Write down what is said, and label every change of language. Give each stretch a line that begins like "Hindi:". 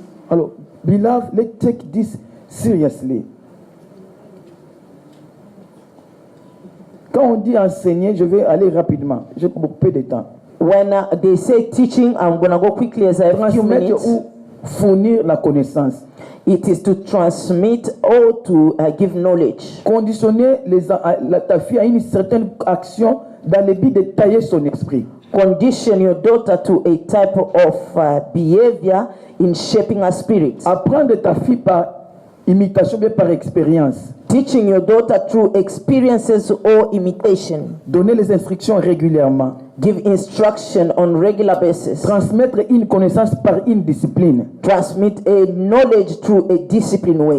French: Alors,
English: beloved, let's take this seriously.
French: Quand on dit enseigner, je vais aller rapidement. J'ai peu de temps.
English: When they say teaching, I'm going to go quickly as I have a few minutes.
French: Ou fournir la connaissance.
English: It is to transmit or to give knowledge.
French: Conditionner ta fille à une certaine action dans le but de tailler son esprit.
English: Condition your daughter to a type of behavior in shaping her spirit.
French: Apprendre ta fille par imitation mais par expérience.
English: Teaching your daughter through experiences or imitation.
French: Donner les instructions régulièrement.
English: Give instruction on regular basis.
French: Transmettre une connaissance par une discipline.
English: Transmit a knowledge through a disciplined way.